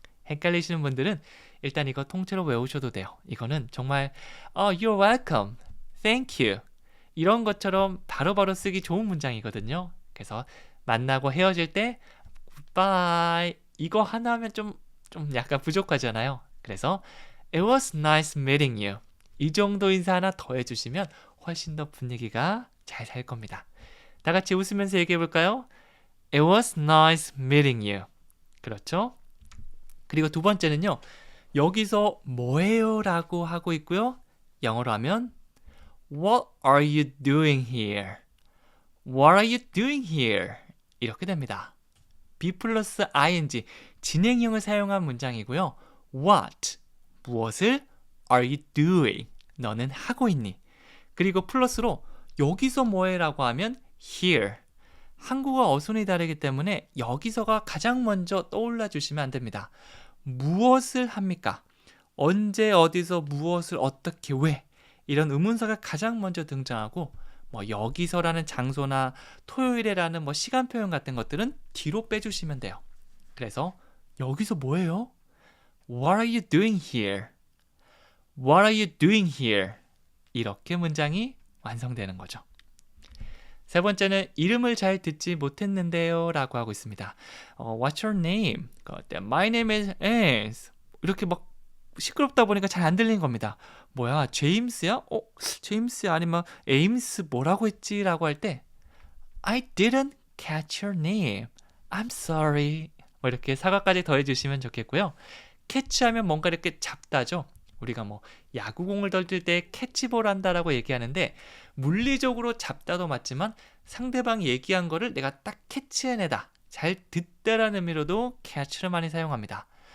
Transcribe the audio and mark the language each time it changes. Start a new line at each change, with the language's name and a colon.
Korean: 헷갈리시는 분들은 일단 이거 통째로 외우셔도 돼요. 이거는 정말
English: You're welcome, thank you
Korean: 이런 것처럼 바로바로 쓰기 좋은 문장이거든요. 그래서 만나고 헤어질 때 goodbye 이거 하나 하면 좀 약간 부족하잖아요.
English: 그래서 It was nice meeting you.
Korean: 이 정도 인사 하나 더 해주시면 훨씬 더 분위기가 잘 살 겁니다. 다 같이 웃으면서 얘기해 볼까요?
English: It was nice meeting you.
Korean: 그렇죠? 그리고 두 번째는요. 여기서 뭐예요? 라고 하고 있고요.
English: 영어로 하면 What are you doing here? What are you doing here?
Korean: 이렇게 됩니다. be 플러스 ing 진행형을 사용한 문장이고요. What, 무엇을
English: are you doing?
Korean: 너는 하고 있니? 그리고 플러스로 여기서 뭐해? 라고 하면 here. 한국어 어순이 다르기 때문에 여기서가 가장 먼저 떠올라 주시면 안 됩니다. 무엇을 합니까? 언제, 어디서, 무엇을, 어떻게, 왜? 이런 의문사가 가장 먼저 등장하고 뭐 여기서라는 장소나 토요일에라는 뭐 시간 표현 같은 것들은 뒤로 빼주시면 돼요. 그래서 여기서 뭐해요?
English: What are you doing here? What are you doing here?
Korean: 이렇게 문장이 완성되는 거죠. 세 번째는 이름을 잘 듣지 못했는데요 라고 하고 있습니다.
English: What's your name? My name is
Korean: 이렇게 막 시끄럽다 보니까 잘 안 들리는 겁니다. 뭐야, 제임스야? 제임스 아니면 에임스 뭐라고 했지? 라고 할 때
English: I didn't catch your name. I'm sorry.
Korean: 뭐 이렇게 사과까지 더해주시면 좋겠고요. 캐치하면 뭔가 이렇게 잡다죠. 우리가 뭐 야구공을 던질 때 캐치볼 한다라고 얘기하는데 물리적으로 잡다도 맞지만 상대방이 얘기한 거를 내가 딱 캐치해내다, 잘 듣다라는 의미로도 catch를 많이 사용합니다.